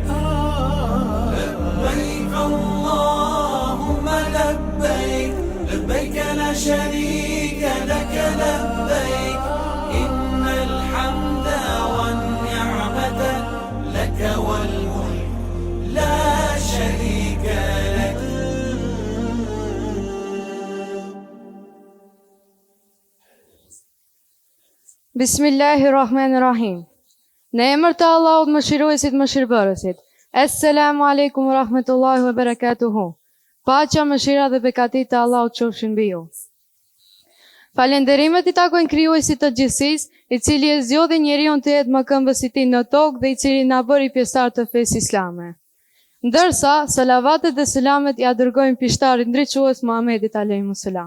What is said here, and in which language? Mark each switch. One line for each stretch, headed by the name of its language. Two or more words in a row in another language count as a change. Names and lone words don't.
Arabic: لبيك اللهم لبيك لبيك لا شريك لك لبيك إن الحمد والنعمة لك والملك لا شريك لك. بسم الله الرحمن الرحيم.
Albanian: Në emër të Allahut mëshiruesit mëshirbërësit.
Arabic: السلام عليكم ورحمة الله وبركاته.
Albanian: Paqja, mëshira dhe bekati të Allahut qofshin mbi ju. Falenderimet i takojnë krijuesit të gjithësisë, i cili e zgjodhi njeriun të jetë më këmbës i tij në tokë dhe i cili na bëri pjesëtar të fesë islame. Ndërsa salavatet dhe selamet ja dërgojmë pishtarit ndriçues Muhamedit
Arabic: عليهم السلام.